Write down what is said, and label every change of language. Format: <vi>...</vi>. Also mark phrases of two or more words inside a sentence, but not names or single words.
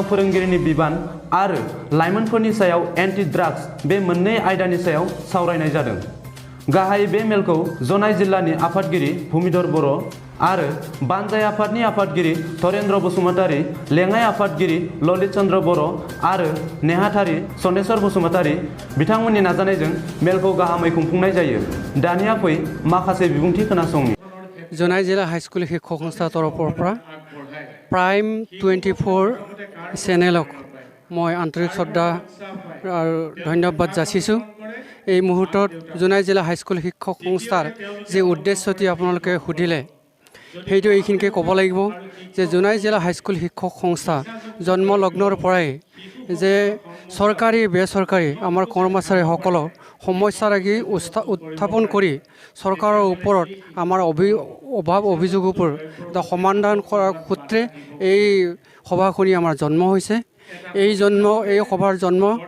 <brx>फोरोंगिरिनि बिबान आरो लाइमोनफोरनि सायाव</brx> <en>anti drugs</en> <brx>बे मोननै आयदानि सायाव सावरायनाय जादों गाहाय बे मेलखौ जनाय जिल्लानि आफादगिरि भुमिधर बर' आरो बानजाय आफादनि आफादगिरि धरेन्द्र बसुमतारी लेङाइ आफादगिरि ललित चन्द्र बर' आरो नेहाथारि सनेश्वर बसुमतारी बिथांमोननि नाजानायजों मेलखौ गाहामै खुंफुंनाय जायो दानिया फै माखासे बिबुंथि खोनासंनि</brx> <as>জনাই জিলা হাইস্কুল শিক্ষক সংস্থা তৰফৰ পৰা প্ৰাইম 24 চেনেলক মই আন্তৰিক শ্ৰদ্ধা আৰু ধন্যবাদ যাচিছোঁ এই মুহূৰ্তত জনাই জিলা হাইস্কুল শিক্ষক সংস্থাৰ যে উদ্দেশ্যটি আপোনালোকে সুধিলে সেইটো এইখিনিকে ক'ব লাগিব যে জনাই জিলা হাইস্কুল শিক্ষক সংস্থা জন্মলগ্নৰ পৰাই যে চৰকাৰী বেচৰকাৰী আমাৰ কৰ্মচাৰীসকলক সমস্যাৰাজি উত্থাপন কৰি চৰকাৰৰ ওপৰত আমাৰ অভাৱ অভিযোগবোৰ সমাধান কৰাৰ সূত্ৰে এই সভাখনি আমাৰ জন্ম হৈছে এই সভাৰ জন্ম</as>